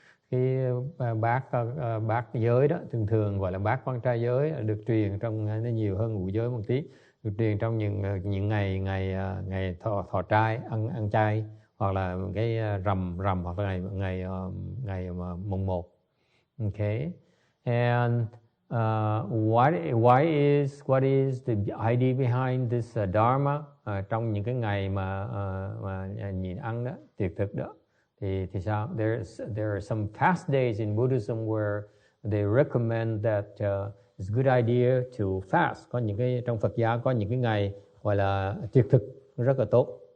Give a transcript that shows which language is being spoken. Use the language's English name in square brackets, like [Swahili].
[Vietnamese] Cái bát giới đó thường gọi là bát quan trai giới, được truyền trong, nó nhiều hơn ngũ giới một tí, được truyền trong những ngày thọ trai, ăn chay, hoặc là cái rằm hoặc là ngày mùng 1. [English] Okay, and what is the idea behind this dharma? [Vietnamese] Trong những cái ngày mà nhịn ăn đó, tiệc thực đó, thì sao? [English] There are some fast days in Buddhism where they recommend that it's a good idea to fast. [Vietnamese] Có những cái trong Phật giáo có những cái ngày gọi là tiệc thực rất là tốt.